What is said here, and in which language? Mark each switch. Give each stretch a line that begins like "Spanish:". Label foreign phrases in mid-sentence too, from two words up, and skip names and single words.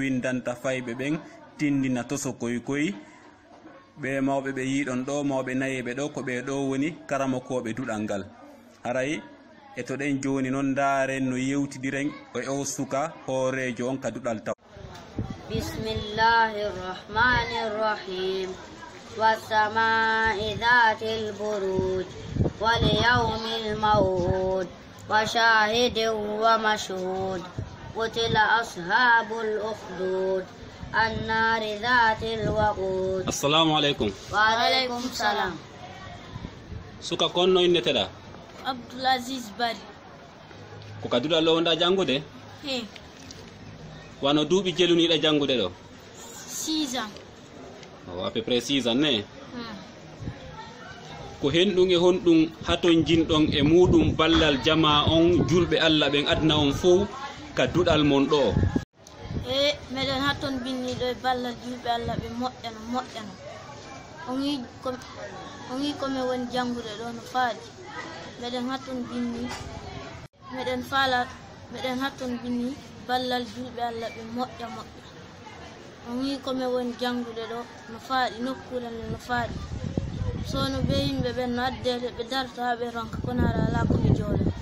Fula: windanta fayɓe ɓen tindina toso koykoy ɓe mawɓe ɓe yiɗon ɗo mawɓe nayeɓe ɗo ko ɓe ɗo woni karamokoɓe duɗal ngal haray e to ɗen joni noon daren no yewtidiren e o suka hoorejo on ka duɗal taw
Arabic: بسم الله الرحمن الرحيم والسماء ذات البروج واليوم الموعود وشاهد ومشهود قتل أصحاب الأخدود النار ذات الوقود السلام عليكم وعليكم السلام
Fula: suka konno inneteɗa Abdulaziz Bari ko kaduɗa lo wonɗa jangude wano duuɓi jeluniɗa jangude ɗo
French: 6 ans à peu près 6 ans
Fula: ne ko henɗum e honɗum haton jinɗon e muɗum ballal jama on julɓe Allah ɓen adna on fof ka duɗal mon ɗo meɗen haton binniɗo e ballal julɓe Allah ɓe moƴƴano on yi komin woni jangude ɗo no faaji meɗen haton binni ballal julɓe Allah ɓe moƴƴa on yi komin woni jangude ɗo no faaɗi nokkure nde no faaɗi sono be yimɓe ɓen no addede ɓe darta ha ɓe ronka kono ara ala komi joole